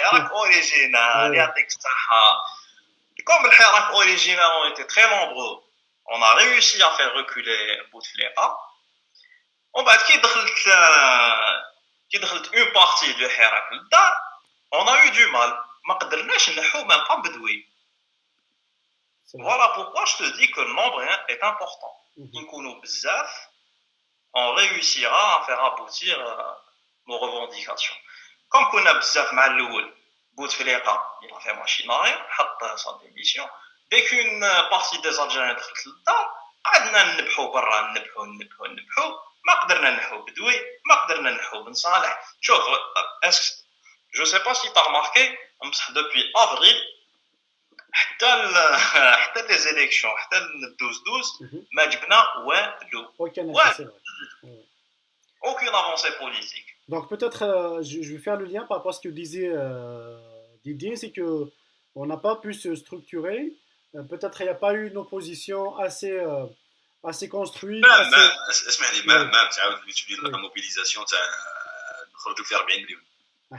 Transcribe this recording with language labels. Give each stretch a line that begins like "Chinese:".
French: Hirak original, Ouais.
Arabic: يعطيك الصحة.
French: Comme les Hirak original ont été très nombreux, on a réussi à faire reculer Bouteflika. On va qui
Arabic: دخلت
French: une partie du Hirak
Arabic: للدار,
French: on a eu du mal.
Arabic: ما قدرناش نحو
French: même pas
Arabic: بدوي.
French: C'est vrai. Voilà pourquoi je te dis que le nombre est important. Mhm.
Arabic: نكونوا بزاف,
French: on réussira à faire aboutir nos revendications. Comme
Arabic: كنا بزاف مع الأول,
French: Bouteflika, il a fait machine arrière, حط sa démission. Dès qu'une partie des Algériens
Arabic: دخلت للدار, قعدنا ننبحوا برا, ننبحوا. ما قدرنا نحو بدوي, ما قدرنا نحو بن صالح. شوف,
French: je sais pas si tu as remarqué, depuis avril, حتى les élections, حتى le 12-12, Mhm.
Arabic: ما جبنا والو.
French: Aucun effet, Ouais, c'est vrai. Ouais. aucune avancée politique. Donc peut-être je vais faire le lien par rapport à ce que disait Didier, c'est que on n'a pas pu se structurer. Peut-être il n'y a pas eu une opposition assez construite, assez.
Arabic: اسمح لي
French: Oui,
Arabic: ما تعاود تولي لا
French: oui.
Arabic: موبيليزاسيون تاع نخرجوا في 40 مليون ما